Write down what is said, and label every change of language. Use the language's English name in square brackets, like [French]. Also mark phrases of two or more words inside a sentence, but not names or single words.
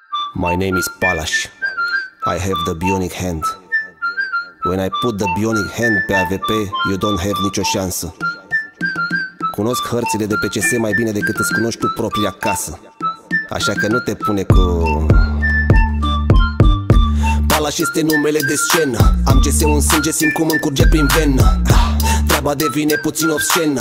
[English] My name is Palash. I have the bionic hand. When I put the bionic hand pe AVP, you don't have [Romanian] nicio șansă. Cunosc hărțile de pe CS mai bine decât îți cunoști tu propria casă. Așa că nu te pune cu... Palash este numele de scenă. Am CS-ul în sânge, simt cum îmi curge prin venă. Treaba devine puțin obscenă.